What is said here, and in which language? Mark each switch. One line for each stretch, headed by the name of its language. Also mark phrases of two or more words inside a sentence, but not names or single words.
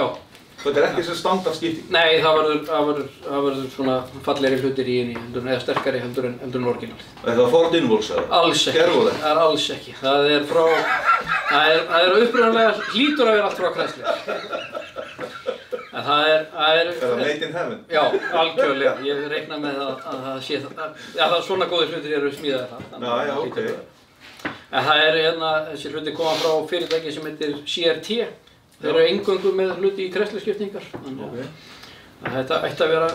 Icelandic: Þetta er ekki sem standard skipting. Nei, það verður svona fallegri hlutir í henni, eða sterkari heldur en orginalið. Þetta var Ford Involves eða? Alls ekki. Það er alls ekki. Það er upprunalega hlýtur að vera allt frá Chrysler. En það er
English: made in heaven?
Icelandic: Já, algjörlega. Ég reikna með að það sé það. Já, það er svona góðir hlutir eru smíðaðir það. Já, ok. En það er þessi hluti koma frá fyrirtæki sem heitir CRT. Þeir eru eingöngu með hluti í Chrysler-skiptingar. Þetta ætti að vera gott.